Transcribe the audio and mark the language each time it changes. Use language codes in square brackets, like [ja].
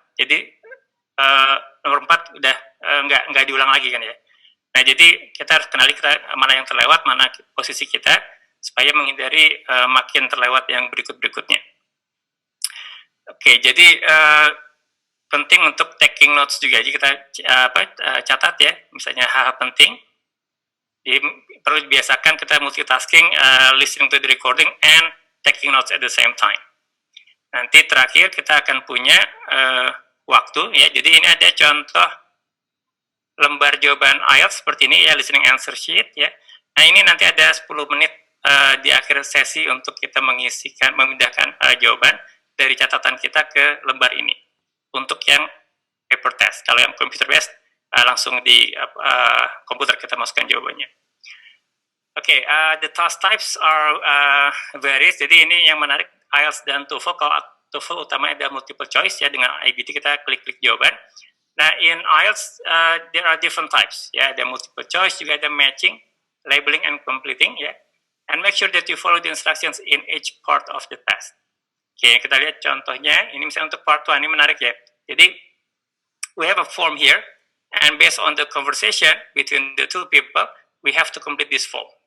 [id] Jadi nomor 4 udah nggak diulang lagi kan, ya. Nah jadi kita harus kenali mana yang terlewat, mana posisi kita, supaya menghindari makin terlewat yang berikut-berikutnya. Oke, jadi penting untuk taking notes juga. Jadi kita catat ya, misalnya hal-hal penting. Jadi perlu dibiasakan kita [en] multitasking, listening to the recording and taking notes at the same time. [id] Nanti terakhir kita akan punya waktu ya. Jadi ini ada contoh lembar jawaban IELTS seperti ini ya, listening answer sheet ya. Nah ini nanti ada 10 menit di akhir sesi untuk kita memindahkan jawaban dari catatan kita ke lembar ini. Untuk yang paper test, kalau yang computer based langsung di komputer kita masukkan jawabannya. [en] Oke, the task types are varies. [id] Jadi ini yang menarik IELTS dan TOEFL. Kalau TOEFL utamanya ada multiple choice ya, dengan IBT kita klik-klik jawaban. [en] Nah, in IELTS there are different types ya, [id] ada multiple choice, juga ada [en] matching, labeling and completing ya. And make sure that you follow the instructions in each part of the test. [id] Oke, kita lihat contohnya. Ini misalnya untuk part 1, ini menarik ya. Jadi [en] we have a form here, and based on the conversation between the two people, we have to complete this form.